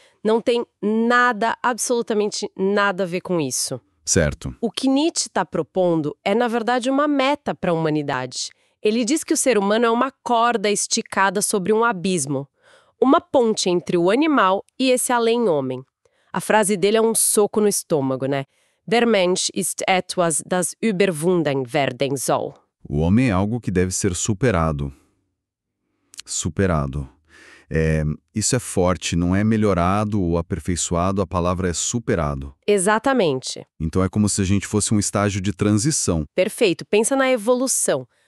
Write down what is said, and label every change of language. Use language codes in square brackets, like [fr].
[pt] Não tem nada, absolutamente nada a ver com isso. Certo. O que Nietzsche está propondo é, na verdade, uma meta para a humanidade. Ele diz que o ser humano é uma corda esticada sobre um abismo, uma ponte entre o animal e esse além-homem. A frase dele é um soco no estômago, né? [de] Der Mensch ist etwas, das überwunden werden soll. [pt] O homem é algo que deve ser superado. Superado. Isso é forte, não é melhorado ou aperfeiçoado, a palavra é superado. Exatamente. Então é como se a gente fosse um estágio de transição. Perfeito. Pensa na evolução.